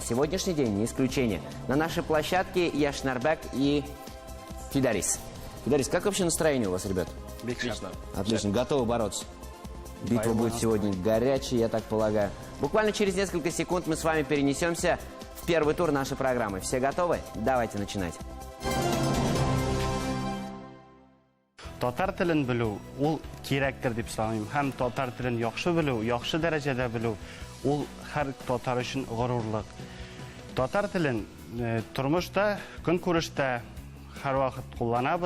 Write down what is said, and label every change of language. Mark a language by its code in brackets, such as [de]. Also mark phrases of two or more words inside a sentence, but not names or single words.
[ru] Сегодняшний день не исключение. На нашей площадке Яшнарбек и Фидарис. Фидарис, как вообще настроение у вас, ребят? Отлично. Отлично. Готовы бороться? Битва будет сегодня горячая, я так полагаю. Буквально через несколько секунд мы с вами перенесемся в первый тур нашей программы. Все готовы? Давайте начинать. [tt] Татар телен белү ул кирәктер дип саныйм. Һәм татар телен яхшы белү, яхшы дәрәҗәдә белү ул һәр татар өчен горурлык. Татар телен тормышта, көнкүрештә һәрвакыт кулланабыз.